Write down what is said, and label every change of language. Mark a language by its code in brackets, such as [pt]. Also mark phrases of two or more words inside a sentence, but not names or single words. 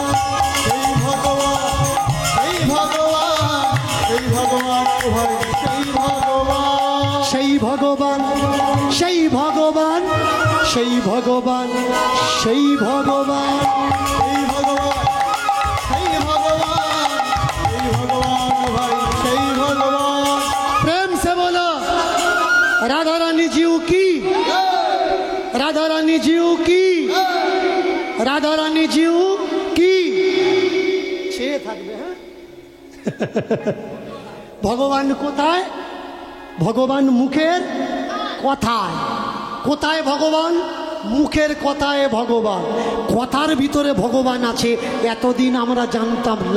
[bn] সেই ভগবান, সেই ভগবান, সেই ভগবান ভাই, সেই ভগবান, সেই ভগবান, সেই ভগবান, সেই ভগবান, সেই ভগবান, সেই ভগবান, সেই ভগবান, সেই ভগবান ভাই, সেই ভগবান। [hi] प्रेम से बोलो राधा रानी जीव की, राधा रानी जीव की, राधा रानी जीव की। [bn] ছে থাকবে। হ্যাঁ, ভগবান কোথায়? ভগবান মুখের কথায়। কোথায় ভগবান? মুখের কথায় ভগবান। কথার ভিতরে ভগবান আছে, এতদিন আমরা জানতাম না।